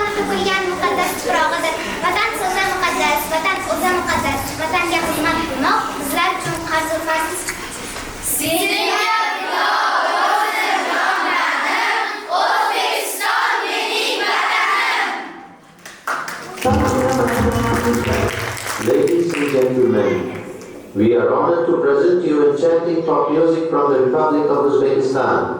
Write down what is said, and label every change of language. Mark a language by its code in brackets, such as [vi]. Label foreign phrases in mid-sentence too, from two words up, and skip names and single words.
[uz] qo'ygan muqaddas tuprog'idir. Vatan so'zi muqaddas, vatan o'zi muqaddas. Vatanga xizmat qilmoq bizlar uchun qarz farz. [en] Ladies and gentlemen, we are honored to present you enchanting pop music from the Republic of Uzbekistan.